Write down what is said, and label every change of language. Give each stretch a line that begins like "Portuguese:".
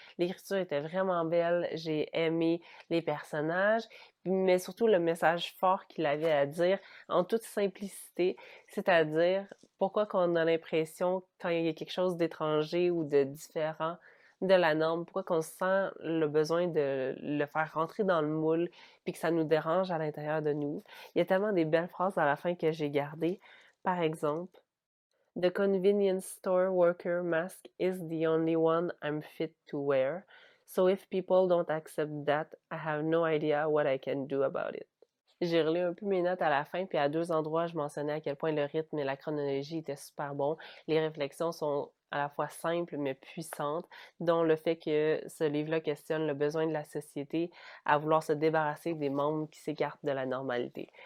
French: L'écriture était vraiment belle. J'ai aimé les personnages, mais surtout le message fort qu'il avait à dire en toute simplicité, c'est-à-dire pourquoi qu'on a l'impression quand il y a quelque chose d'étranger ou de différent de la norme, pourquoi qu'on sent le besoin de le faire rentrer dans le moule puis que ça nous dérange à l'intérieur de nous. Il y a tellement des belles phrases à la fin que j'ai gardées. Par exemple,
English: The convenience store worker mask is the only one I'm fit to wear. So if people don't accept that, I have no idea what I can do about it.
French: J'ai relu un peu mes notes à la fin, puis à deux endroits, je mentionnais à quel point le rythme et la chronologie étaient super bons. Les réflexions sont à la fois simples mais puissantes, dont le fait que ce livre-là questionne le besoin de la société à vouloir se débarrasser des membres qui s'écartent de la normalité.